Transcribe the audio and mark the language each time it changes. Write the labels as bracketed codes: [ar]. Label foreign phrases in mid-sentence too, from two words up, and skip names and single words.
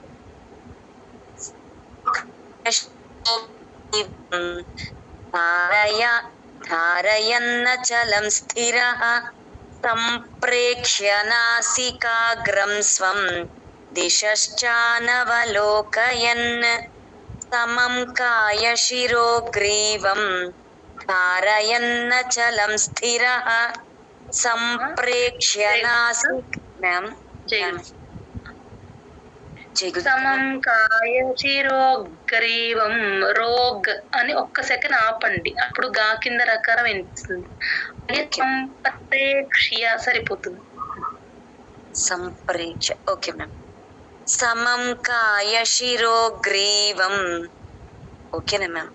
[sa] धारयन्नचलं स्थिरः सम्प्रेक्ष्य नासिकाग्रं स्वं दिशश्चानवलोकयन् समं कायशिरो ग्रीवं धारयन्नचलं स्थिरः सम्प्रेक्ष्य సమం కాయశిరో గ్రీవం [te] రోగ్ అని ఒక్క సెకండ్ ఆపండి అప్పుడు గా కింద రకారం వినిపిస్తుంది సంప్రేక్ష్య సరిపోతుంది సంప్రేక్ష [en] okay ma'am [sa] సమం కాయశిరో గ్రీవం [te] ఓకేనా మ్యామ్